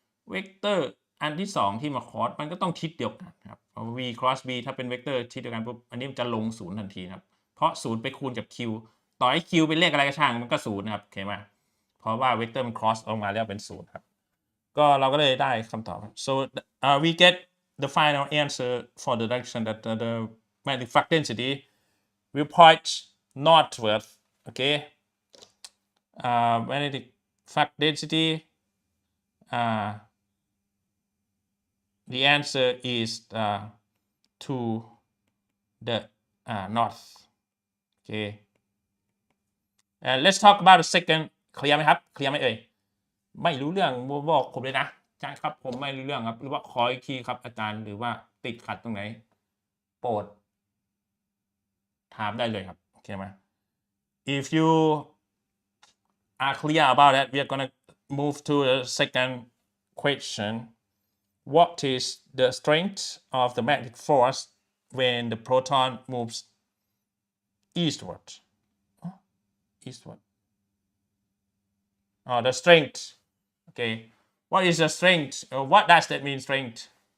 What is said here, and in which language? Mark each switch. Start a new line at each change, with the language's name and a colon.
Thai: เวกเตอร์อันที่2ที่มาคอสมันก็ต้องทิศเดียวกันครับ v cross b ถ้าเป็นเวกเตอร์ทิศเดียวกันปุ๊บอันนี้มันจะลง0ทันทีครับเพราะ0ไปคูณกับ q ต่อให้ q เป็นเลขอะไรก็ช่างมันก็0นะครับโอเคไหมเพราะว่าเวกเตอร์มัน cross ออกมาแล้วเป็น0ครับก็เราก็เลยได้คำตอบ
English: so we get the final answer for the direction that the magnetic flux density will point northward. Okay, magnetic flux density, the answer is to the north. Okay, and let's talk about the second.
Thai: เคลียร์ไหมครับเคลียร์ไหมเอ่ยไม่รู้เรื่องบอกผมเลยนะใช่ครับผมไม่รู้เรื่องครับหรือว่าขออีกทีครับอาจารย์หรือว่าติดขัดตรงไหนโปรดถามได้เลยครับโอเคไหม
English: if you are clear about that we are gonna move to the second question. What is the strength of the magnetic force when the proton moves eastward. Eastward. The strength. Okay, what is the strength? What does that mean, strength?